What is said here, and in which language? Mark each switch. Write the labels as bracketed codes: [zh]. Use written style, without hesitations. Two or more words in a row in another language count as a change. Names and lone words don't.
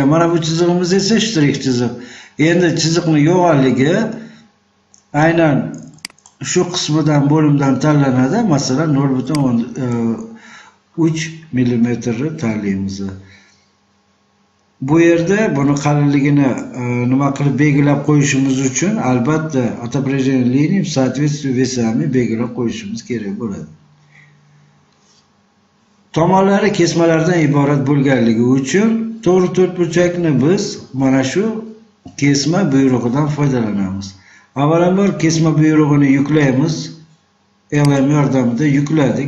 [uz] Mana bu chizig'imiz esa shtrix chiziq. Endi chiziqning yo'g'onligi aynan shu qismidan bo'limdan tanlanadi. Masalan 0,3 mm tanlaymiz. Bu yerda buni qalinligini nima qilib belgilab qo'yishimiz uchun albatta [ru] отображение линий в соответствии весами [uz] belgilab qo'yishimiz kerak bo'ladi. Tomonlari kesmalardan iborat bo'lganligi uchun to'g'ri to'rtburchakni biz mana shu kesma buyrug'idan foydalanamiz. Avvalambor kesma buyrug'ini yuklaymiz. LM yordamida yukladik.